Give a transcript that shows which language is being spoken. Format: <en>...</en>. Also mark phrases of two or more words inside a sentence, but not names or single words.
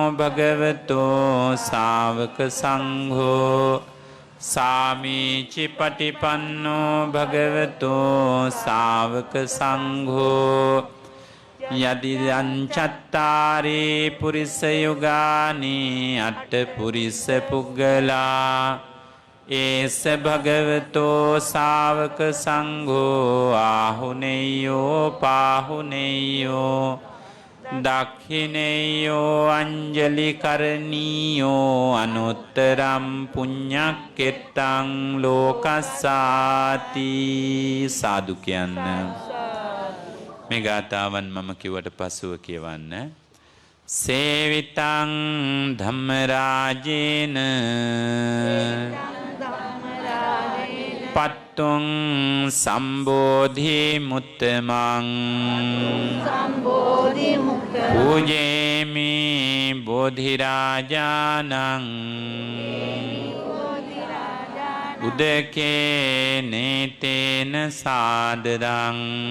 <pi>භගවතෝ ශාවක සංඝෝ සාමීචි පටිපන්නෝ භගවතෝ ශාවක සංඝෝ යදිදං චත්තාරේ පුරිස යුගානි අට පුරිස පුග්ගලා ඒස භගවතෝ ශාවක සංඝෝ ආහුනේයෝ පාහුනේයෝ දක්ඛිනේයෝ අංජලි කරණීයෝ අනුත්තරම් පුඤ්ඤක්කෙත්තං ලෝකස්සාති</pi> <si>සාදු කියන්න. මේ ගාථාවන් මම කිව්වට පසුව කියවන්න.</si> <pi>සේවිතං ධම්මරාජේන පත්තුං සම්බෝධි මුත්තමං පූජේමි බෝධිරාජානං උදකේ නේතේන සාදරං</pi>